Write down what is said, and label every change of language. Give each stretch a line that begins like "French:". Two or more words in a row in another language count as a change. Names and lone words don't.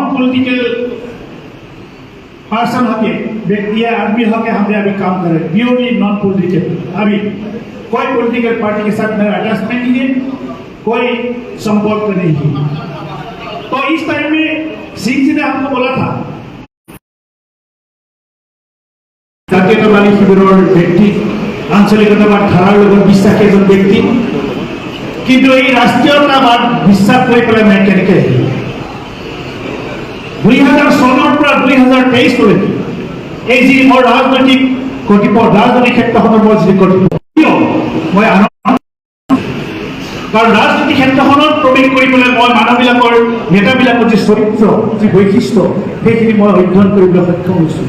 English: political person
Hindi: होके व्यक्ति आदमी होके हमने अभी काम कर रहे हैं,
English: purely non political.
Hindi: अभी कोई
English: political party
Hindi: के साथ मेरा अटैचमेंट नहीं है, कोई संपर्क नहीं है। तो इस टाइम में सिंह जी ने हमको बोला था
Assamese: জাতীয়তাবাদী শিবিৰৰ ব্যক্তি আঞ্চলিকতাবাদ ধাৰাৰ লগত বিশ্বাসী এজন ব্যক্তি, কিন্তু এই ৰাষ্ট্ৰীয়তাবাদ বিশ্বাস কৰি পেলাই মই কেনেকৈ আহিলোঁ 2000 চনৰ পৰা 2023 লৈকে এই যি মোৰ ৰাজনৈতিক কৰ্তৃপক্ষ ৰাজনৈতিক ক্ষেত্ৰখনৰ মই যি কৰ্তৃপক্ষ মই কাৰণ ৰাজনৈতিক ক্ষেত্ৰখনত প্ৰৱেশ কৰি পেলাই মই মানুহবিলাকৰ নেতাবিলাকৰ যি চৰিত্ৰ যি বৈশিষ্ট্য সেইখিনি মই অধ্যয়ন কৰিবলৈ সক্ষম হৈছোঁ।